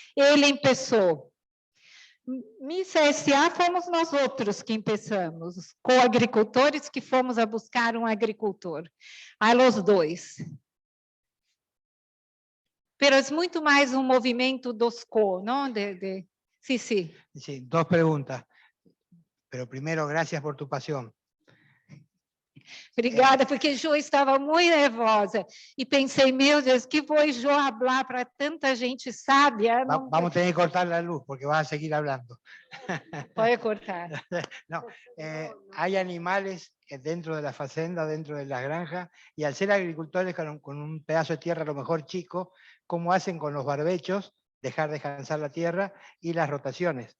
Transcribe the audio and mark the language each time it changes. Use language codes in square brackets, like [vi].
[pt] Ele começou. Mi CSA fomos nós outros que começamos, os coagricultores que fomos a buscar um agricultor. A los dois. Pero é muito mais um movimento dos não? [es] Sí, sí. Sí, dos preguntas. Pero primero, gracias por tu pasión. [pt] Obrigada, porque eu estava muito nervosa e pensei, meu Deus, que vou eu falar para tanta gente sábia? [es] Vamos a tener que cortar la luz porque vas a seguir hablando. [pt] Pode cortar. [es] No, hay animales dentro de la fazenda, dentro de las granjas, y al ser agricultores con un pedazo de tierra a lo mejor chico, ¿cómo hacen con los barbechos? Dejar descansar la tierra y las rotaciones.